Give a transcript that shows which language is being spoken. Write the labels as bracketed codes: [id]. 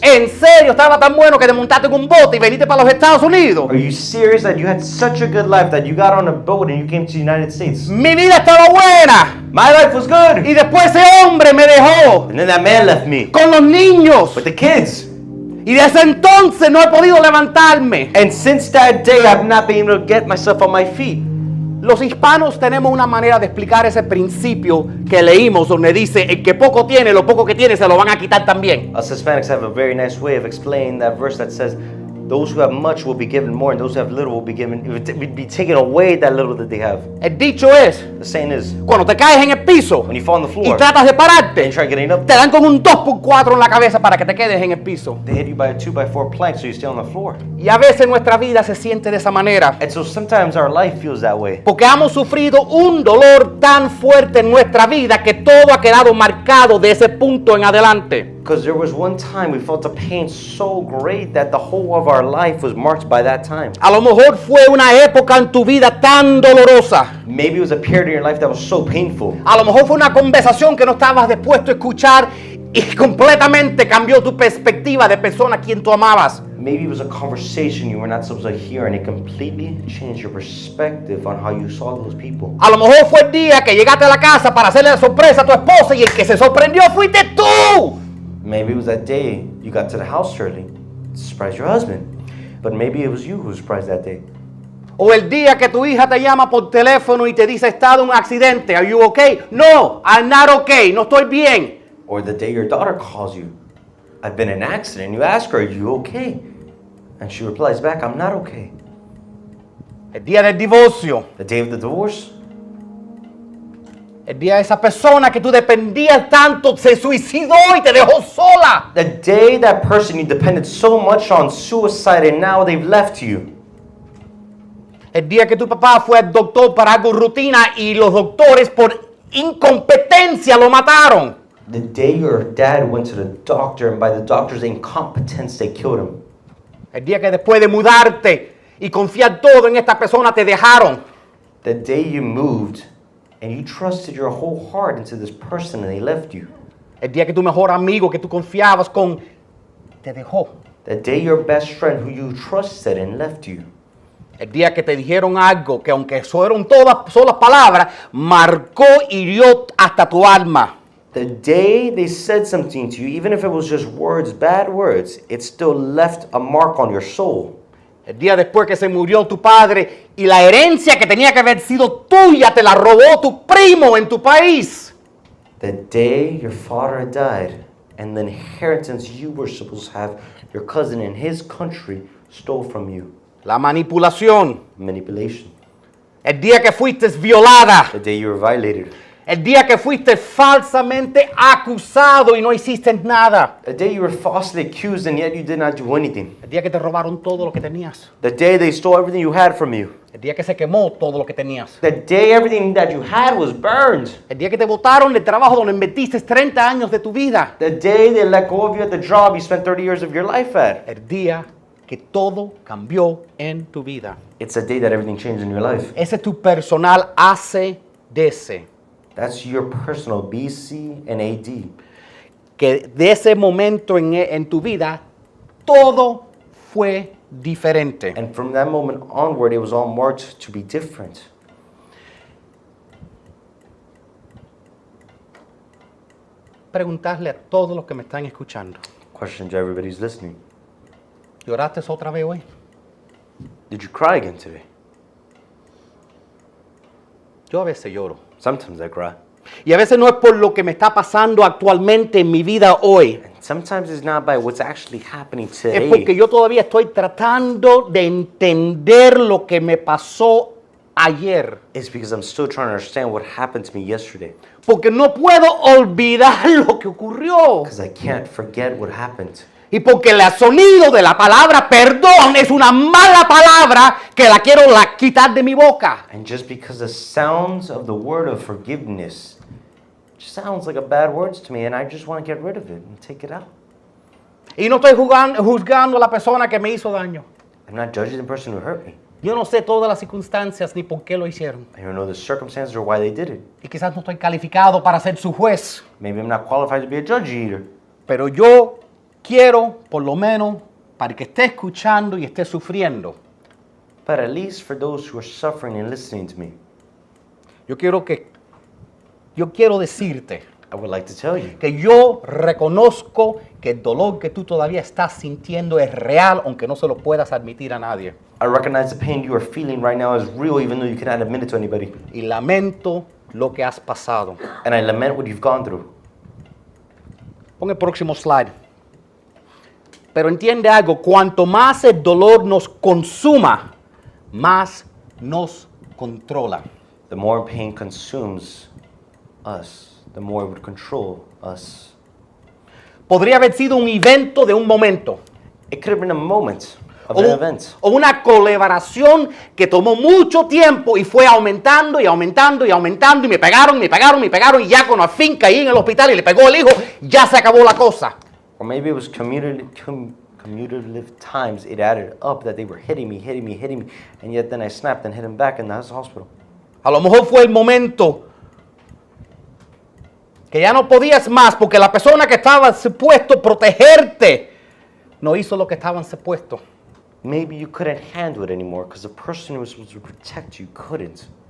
[es] En serio, estaba tan bueno que te montaste en un bote y veniste para los Estados Unidos. [en] Are you serious that you had such a good life that you got on a boat and you came to the United States? [es] Mi vida estaba buena. [en] My life was good. [es] Y después ese hombre me dejó [en] And then that man left me [es] con los niños. [en] with the kids. [es] Y desde entonces no he podido levantarme. [en] And since that day, I've not been able to get myself on my feet. [es] Los hispanos tenemos una manera de explicar ese principio que leímos donde dice, el que poco tiene, lo poco que tiene se lo van a quitar también. [en] Us Hispanics have a very nice way of explaining that verse that says, those who have much will be given more, and those who have little will be given, it would be taken away that little that they have. [es] El dicho es, [en] The saying is, [es] cuando te caes en el piso [en] when you fall on the [es] y [en] floor [es] tratas de [en] and [es] pararte, [en] you try getting up, [es] te dan con un 2x4 en la cabeza para que te quedes en el piso. [en] they hit you by a 2x4 plank so you stay on the floor. [es] Y a veces nuestra vida se siente de esa manera. [en] And so sometimes our life feels that way. [es] Porque hemos sufrido un dolor tan fuerte en nuestra vida que todo ha quedado marcado de ese punto en adelante. [en] Because there was one time we felt a pain so great that the whole of our life was marked by that time. [es] A lo mejor fue una época en tu vida tan dolorosa. [en] Maybe it was a period in your life that was so painful. [es] A lo mejor fue una conversación que no estabas dispuesto a escuchar y completamente cambió tu perspectiva de persona a quien tú amabas. [en] Maybe it was a conversation you were not supposed to hear and it completely changed your perspective on how you saw those people. [es] A lo mejor fue el día que llegaste a la casa para hacerle la sorpresa a tu esposa y el que se sorprendió fuiste tú. [en] Maybe it was that day you got to the house early to surprise your husband. But maybe it was you who was surprised that day. [es] O el día que tu hija te llama por teléfono y te dice, he estado en un accidente. [en] Are you okay? No, I'm not okay. [es] No estoy bien. [en] Or the day your daughter calls you, I've been in an accident. You ask her, are you okay? And she replies back, I'm not okay. [es] El día del divorcio. [en] The day of the divorce, [es] El día de esa persona que tú dependías tanto se suicidó y te dejó sola. [en] the day that person you depended so much on suicide and now they've left you. [es] El día que tu papá fue al doctor para algo rutina y los doctores por incompetencia lo mataron. [en] The day your dad went to the doctor and by the doctor's incompetence they killed him. [es] El día que después de mudarte y confiar todo en esta persona te dejaron. [en] The day you moved and you trusted your whole heart into this person and they left you. [es] El día que tu mejor amigo que tú confiabas con te dejó. [en] The day your best friend who you trusted and left you. [es] El día que te dijeron algo que aunque fueron todas solas palabras, marcó y hirió hasta tu alma. [en] The day they said something to you, even if it was just words, bad words, it still left a mark on your soul. [es] El día después que se murió tu padre y la herencia que tenía que haber sido tuya te la robó tu primo en tu país. [en] The day your father died and the inheritance you were supposed to have, your cousin in his country stole from you. [es] La manipulación. [en] Manipulation. [es] El día que fuiste violada. [en] The day you were violated. [es] El día que fuiste falsamente acusado y no hiciste nada. [en] The day you were falsely accused and yet you did not do anything. [es] El día que te robaron todo lo que tenías. [en] The day they stole everything you had from you. [es] El día que se quemó todo lo que tenías. [en] The day everything that you had was burned. [es] El día que te botaron del trabajo donde invertiste 30 años de tu vida. [en] The day they let go of you at the job you spent 30 years of your life at. [es] El día que todo cambió en tu vida. [en] It's a day that everything changed in your life. [es] Ese es tu personal ACDC. [en] That's your personal BC and AD. [es] Que de ese momento en tu vida, todo fue diferente. [en] And from that moment onward, it was all marked to be different. [es] Preguntarle a todos los que me están escuchando. [en] Question to everybody who's listening. [es] ¿Lloraste otra vez hoy? [en] Did you cry again today? [es] Yo a veces lloro. [en] Sometimes I cry. [es] Y a veces no es por lo que me está pasando actualmente en mi vida hoy. [en] And sometimes it's not by what's actually happening [es] Es porque [en] today. [es] yo todavía estoy tratando de entender lo que me pasó ayer. [en] It's because I'm still trying to understand what happened to me yesterday. [es] Porque no puedo olvidar lo que ocurrió. [en] Because I can't forget what happened. [es] Y porque el sonido de la palabra perdón es una mala palabra que la quiero quitar de mi boca. [en] And just because the sounds of the word of forgiveness just sounds like a bad words to me, and I just want to get rid of it and take it out. [es] Y no estoy juzgando a la persona que me hizo daño. [en] I'm not judging the person who hurt me. [es] Yo no sé todas las circunstancias ni por qué lo hicieron. [en] I don't know the circumstances or why they did it. [es] Y quizás no estoy calificado para ser su juez. [en] Maybe I'm not qualified to be a judge either. [es] Pero yo quiero, por lo menos, para el que esté escuchando y esté sufriendo, [en] But at least for those who are suffering and listening to me, [es] yo quiero decirte [en] I would like to tell you [es] que yo reconozco que el dolor que tú todavía estás sintiendo es real, aunque no se lo puedas admitir a nadie. [en] I recognize the pain you are feeling right now is real even though you cannot admit it to anybody. [es] Y lamento lo que has pasado. [en] And I lament what you've gone through. [es] Pon el próximo slide. Pero entiende algo, cuanto más el dolor nos consuma, más nos controla. [en] The more pain consumes us, the more it would control us. [es] Podría haber sido un evento de un momento. [en] It could have been a moment of [es] O, [en] an event. [es] o una colaboración que tomó mucho tiempo y fue aumentando y aumentando y aumentando y me pegaron y ya cuando al fin caí en el hospital y le pegó el hijo, ya se acabó la cosa. [en] Or maybe it was commutative times it added up that they were hitting me, and yet then I snapped and hit him back in the hospital. [es] A lo mejor fue el momento que ya no podías más porque la persona que estaba supuesto protegerte no hizo lo que estaban supuesto. [en] Maybe you couldn't handle it anymore because the person who was supposed to protect you couldn't.